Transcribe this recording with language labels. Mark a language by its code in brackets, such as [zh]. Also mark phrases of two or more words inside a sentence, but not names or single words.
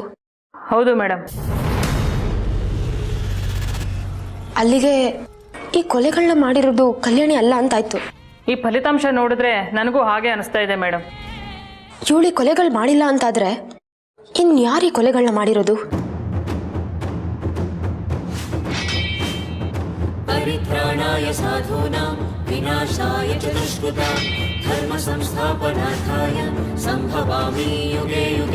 [kn] ಹೌದು ಮೇಡಮ್. ಅಲ್ಲಿಗೆ ಈ ಕೊಲೆಗಳನ್ನ ಮಾಡಿರೋದು ಕಲ್ಯಾಣಿ ಅಲ್ಲ ಅಂತಾಯ್ತು. ಈ ಫಲಿತಾಂಶ ನೋಡಿದ್ರೆ ನನಗೂ ಹಾಗೆ ಅನಿಸ್ತಾ ಇದೆ ಮೇಡಮ್. ಇವಳಿ ಕೊಲೆಗಳು ಮಾಡಿಲ್ಲ ಅಂತಾದ್ರೆ ಇನ್ಯಾರು ಈ ಕೊಲೆಗಳನ್ನ ಮಾಡಿರೋದು? [sa] ಪರಿತ್ರಾಣಾಯ ಸಾಧೂನಾಂ ವಿನಾಶಾಯ ಚ ದುಷ್ಕೃತಾಂ ಧರ್ಮ ಸಂಸ್ಥಾಪನಾರ್ಥಾಯ ಸಂಭವಾಮಿ ಯುಗೆ ಯುಗೆ.